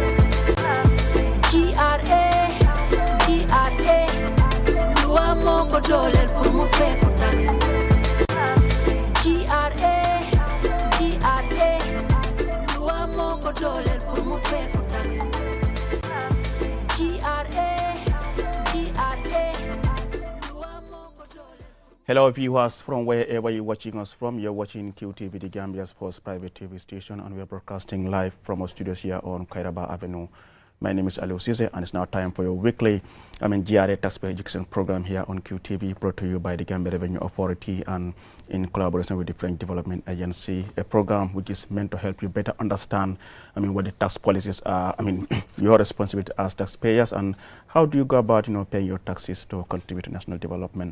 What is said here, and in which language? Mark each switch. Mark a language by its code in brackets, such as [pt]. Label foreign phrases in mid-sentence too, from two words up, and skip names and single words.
[wo] GRA GRA loi moo ko dooleel pour mu fay ko tax GRA GRA loi moo ko dooleel pour mu fay ko tax GRA GRA loi moo ko dooleel. [en] Hello viewers from wherever you're watching us from. You're watching QTV, the Gambia's first private TV station, and we're broadcasting live from our studios here on Kairaba Avenue. My name is Ali Osise, and it's now time for your weekly GRA Taxpayer Education Program here on QTV, brought to you by the Gambia Revenue Authority and in collaboration with the French Development Agency, a program which is meant to help you better understand what the tax policies are, your responsibility as taxpayers, and how do you go about paying your taxes to contribute to national development.